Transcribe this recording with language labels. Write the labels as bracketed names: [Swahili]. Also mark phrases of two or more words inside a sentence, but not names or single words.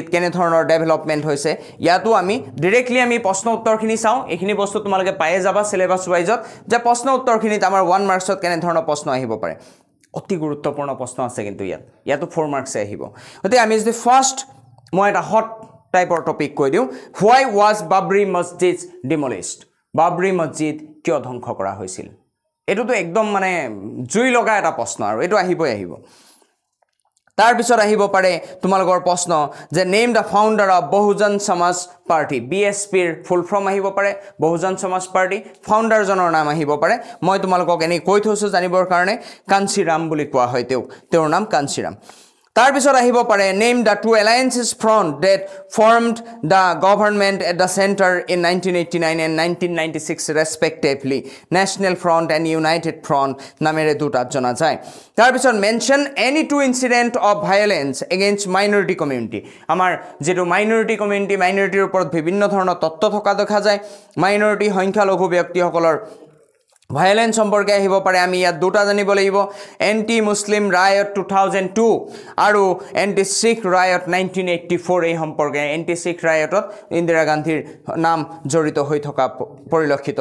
[Assamese] কেনে ধৰণৰ ডেভেলপমেন্ট হৈছে ইয়াতো আমি ডাইৰেক্টলি আমি প্ৰশ্ন উত্তৰখিনি চাও এইখিনি বস্তু তোমালোকে পায়ে যাবা সিলেবাস ওয়াইজত যে প্ৰশ্ন উত্তৰখিনিত আমাৰ 1 মাৰ্কছত কেনে ধৰণৰ প্ৰশ্ন আহিব পাৰে অতি গুৰুত্বপূৰ্ণ প্ৰশ্ন আছে কিন্তু ইয়াতো 4 মাৰ্কছ আহিব গতিকে আমি যদি ফাৰ্স্ট মই এটা হট টাইপৰ টপিক কৈ দিও [English] why was Babri Masjid demolished [Assamese] বাবৰি মছজিদ কিয় ধ্বংস কৰা হৈছিল এটোতো একদম মানে জুই লগা এটা প্ৰশ্ন আৰু এটো আহিবই আহিব তাৰ পিছত আহিব পাৰে তোমালোকৰ প্ৰশ্ন যে [English] name the founder of [Assamese] বহুজন সমাজ পাৰ্টি বিএসপিৰ [English] full form [Assamese] আহিব পাৰে বহুজন সমাজ পাৰ্টি ফাউণ্ডাৰ জনৰ নাম আহিব পাৰে মই তোমালোকক এনে কৈ থৈছো জানিবৰ কাৰণে কাঞ্চীৰাম বুলি কোৱা হয় তেওঁৰ নাম কাঞ্চীৰাম তাৰ পিছত আহিব পাৰে [English] name the two alliances front that formed the government at the center in 1989 and 1996 respectively [Assamese] National Front and United Front নামেৰে দুটা জনা যায় তাৰ পিছত মেনশন [English] any two incident of violence against minority community [Assamese] আমাৰ যেটো [English] minority community [Assamese] মাইনৰিটিৰ ওপৰত বিভিন্ন ধৰণৰ তত্ত্ব থকা দেখা যায় মাইনৰিটি সংখ্যালঘু ব্যক্তিসকলৰ ভায়োলেন্স সম্পৰ্কে আহিব পাৰে আমি ইয়াত দুটা জানিব লাগিব [English] anti Muslim riot [Assamese] 2002 আৰু [English] anti Sikh riot [Assamese] 1984 এই সম্পৰ্কে এন্টি শিখ রায়টত ইন্দিৰা গান্ধীৰ নাম জড়িত হৈ থকা পৰিলক্ষিত